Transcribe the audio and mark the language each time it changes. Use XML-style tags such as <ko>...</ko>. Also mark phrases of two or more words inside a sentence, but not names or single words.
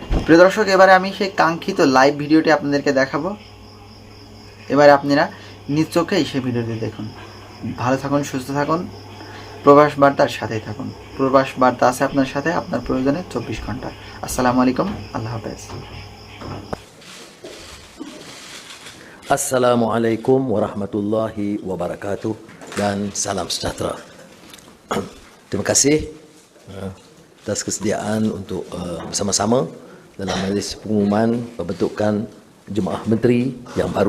<bn>প্রিয় দর্শক, এবারে আমি সেই কাঙ্ক্ষিত লাইভ ভিডিওটি আপনাদেরকে দেখাবো। এবারে আপনারা নিজ চোখেই সেই ভিডিওটি দেখুন। ভালো থাকুন, সুস্থ থাকুন, প্রবাস বার্তার সাথেই থাকুন। প্রবাস বার্তা আছে আপনার সাথে, আপনার প্রয়োজনে 24 ঘন্টা।</bn> <ar>السلام عليكم,</ar> <bn>আল্লাহ হাফেজ।</bn> <ar>السلام عليكم ورحمة الله وبركاته</ar> <ms>dan salam sejahtera. Terima kasih atas kesediaan untuk bersama-sama dalam majlis pengumuman pembentukan Jemaah Menteri yang baru.</ms>